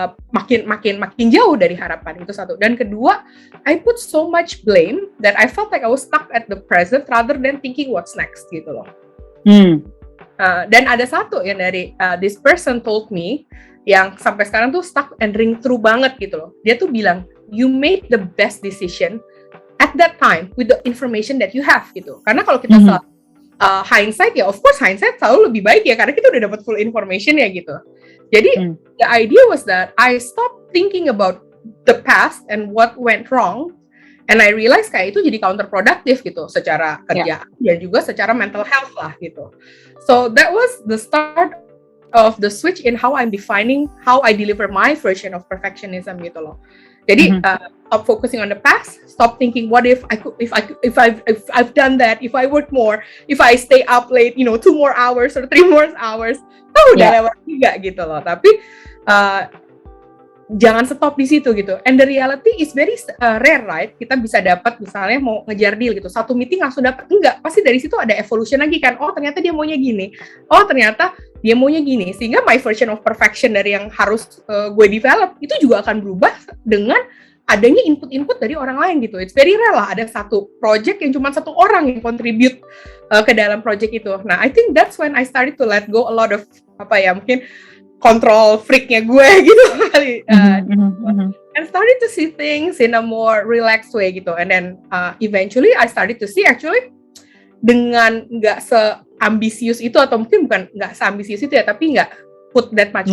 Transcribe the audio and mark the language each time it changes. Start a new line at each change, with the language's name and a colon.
Indonesian: Makin jauh dari harapan, itu satu. Dan kedua,
English: I put so much blame that I felt like I was stuck at the present rather than thinking what's next
Indonesian: gitu loh. Dan ada satu yang dari
English: this person told me,
Indonesian: yang sampai sekarang tuh
English: stuck and ring true
Indonesian: banget gitu loh. Dia tuh bilang,
English: you made the best decision at that time with the information that you have
Indonesian: gitu. Karena kalau kita hindsight ya,
English: of course
Indonesian: hindsight selalu lebih baik ya, karena kita udah dapat
English: full information
Indonesian: ya gitu.
English: Jadi the idea was that I stopped thinking about the past and what went wrong, and I realized
Indonesian: kayak itu jadi
English: counterproductive gitu,
Indonesian: secara kerjaan dan juga secara
English: mental health
Indonesian: lah gitu.
English: So that was the start of the switch in how I'm defining how I deliver my version of perfectionism
Indonesian: gitu loh.
English: Jadi stop focusing on the past, stop thinking what if I've done that, if I work more, if I stay up late, 2 more hours or 3 more hours,
Indonesian: udah lewat juga gitu loh. Tapi jangan stop di situ gitu.
English: And the reality is very rare, right?
Indonesian: Kita bisa dapat misalnya mau ngejar deal gitu, 1 meeting langsung dapat, enggak. Pasti dari situ ada evolution lagi kan. Oh ternyata dia maunya gini. Oh ternyata dia maunya gini. Sehingga
English: my version of perfection
Indonesian: dari yang harus gue develop itu juga akan berubah dengan adanya input-input dari orang lain gitu.
English: It's very rare
Indonesian: lah ada satu project yang cuma 1 orang yang contribute ke dalam project itu.
English: Nah, I think that's when I started to let go a lot of
Indonesian: mungkin
English: control freaknya
Indonesian: gue gitu kali,
English: and started to see things in a more relaxed way
Indonesian: gitu.
English: And then eventually I started to see actually
Indonesian: dengan nggak seambisius itu, atau mungkin bukan nggak seambisius itu ya, tapi nggak
English: put that much